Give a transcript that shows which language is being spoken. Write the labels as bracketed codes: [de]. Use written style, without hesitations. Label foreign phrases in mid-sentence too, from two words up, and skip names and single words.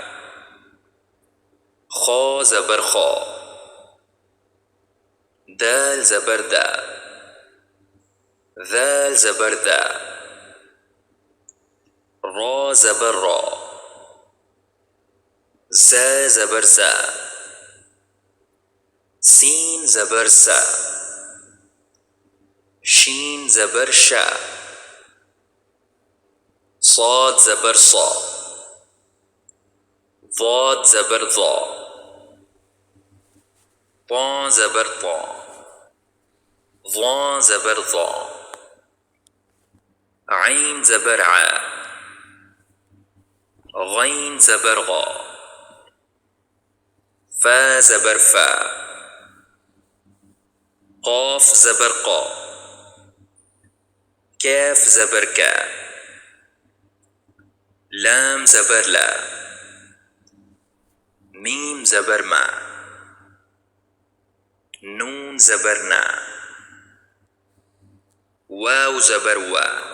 [ur] خو زبر خو، دال زبر دا, ذال زبر دا، را زبر را، ز زبر زا، سین زبر سا, شین زبر شا, صاد زبر سا, ضاد ज़बर ضा, طा ज़बर طा, ظा ज़बर ظा, عين زبر آ, غين زبر غا، فا زبر فا، قاف زبر قا, کیف زبر کا، لام زبر لا، میم زبر ما، نون زبر نا، واو زبر وا,